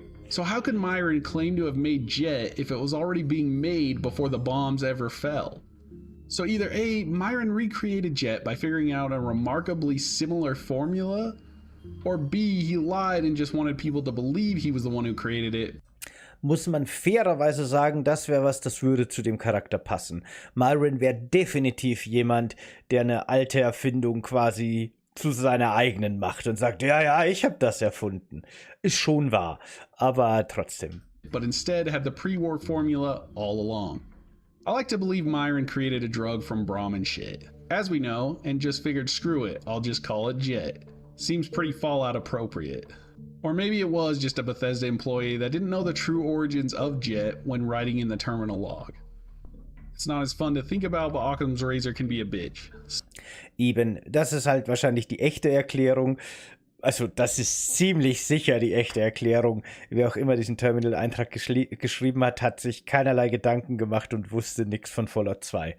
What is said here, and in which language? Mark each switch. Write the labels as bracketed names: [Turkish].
[English] So how could Myron claim to have made Jet if it was already being made before the bombs ever fell? So either A, Myron recreated Jet by figuring out a remarkably similar formula, or B, he lied and just wanted people to believe he was the one who created it. [German] Muss man fairerweise sagen, das wäre was, das würde zu dem Charakter passen. Myron wäre definitiv jemand, der eine alte Erfindung quasi zu seiner eigenen macht und sagt, ja, ich habe das erfunden. Ist schon wahr, aber trotzdem. [English] But instead had the pre-war formula all along. I like to believe Myron created a drug from Brahmin shit, as we know, and just figured screw it, I'll just call it Jet. Seems pretty Fallout appropriate. Or maybe it was just a Bethesda employee that didn't know the true origins of Jet when writing in the terminal log. It's not as fun to think about, but Occam's razor can be a bitch. [German] Eben, das ist halt wahrscheinlich die echte Erklärung. Also das ist ziemlich sicher die echte Erklärung. Wer auch immer diesen Terminal-Eintrag geschrieben hat, hat sich keinerlei Gedanken gemacht und wusste nichts von Fallout 2.